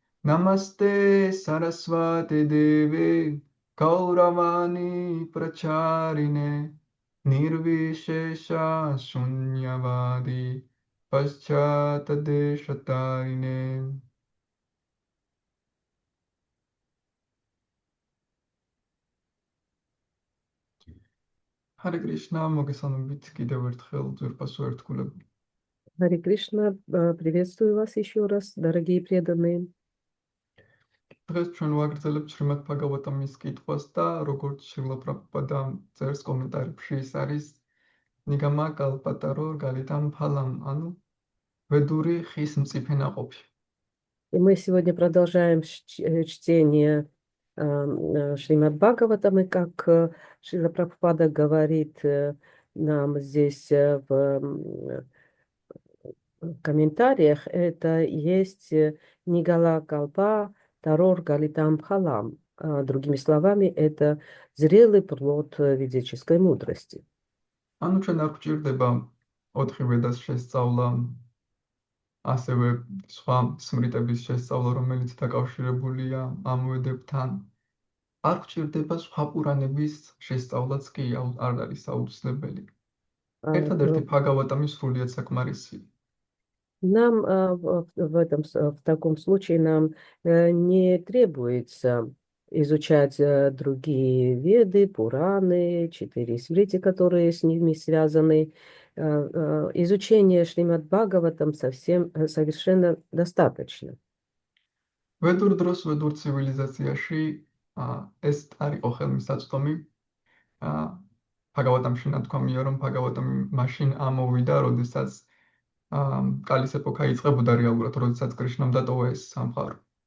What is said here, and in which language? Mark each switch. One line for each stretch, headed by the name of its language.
Sanskrit: Namaste Saraswati Devi Kauravani Pracharine Nirvishesha Shunyavadi Paschatadeshatarine Hare Krishna,
Georgian: მოგესალმებით კიდევ ერთხელ ძვირფასო ერთგულები.
Russian: Харе Кришна, приветствую вас еще раз, дорогие преданные.
Georgian: დღეს ჩვენ ვაგრძელებთ შრიმად ბჰაგავატამის კითხვას და როგორც შრილა პრაბჰუპადა წერს კომენტარებში, ის არის ნიგამა კალპატარო გალიტამ ფალამ, ანუ ведури ხის მწიფე ნაყოფი.
Russian: И мы сегодня продолжаем чтение Шримад Бхагаватам, и как Шрила Прабхупада говорит нам здесь в комментариях, это есть
Sanskrit: Нигала Калпа Тарор Галитам Бхалам.
Russian: Другими словами, это зрелый плод ведической мудрости.
Georgian: ანუ ჩვენ არ გვჭირდება 4 ვედას შესწავლა, ასევე სხვა სმრიტების შესწავლა, რომელიც დაკავშირებულია ამ ვედებთან. არ გვჭირდება სხვა პურანების შესწავლაც კი არ არის აუცილებელი. ერთადერთი ბჰაგავატამი სრულიად საკმარისია.
Russian: Нам в таком случае нам не требуется изучать другие веды, Пураны, 4 смрити, которые с ними связаны. Изучение Шримад Бхагаватам совершенно достаточно.
Georgian: ვედურ დროს, ვედურ ცივილიზაციაში ეს არ იყო ხელმისაწვდომი. ბჰაგავატამში ნათქვამია, რომ ბჰაგავატამი მაშინ ამოვიდა, როდესაც კალის ეპოქა იწყებოდა რეალურად, როდესაც კრიშნამ დატოვა ეს სამყარო.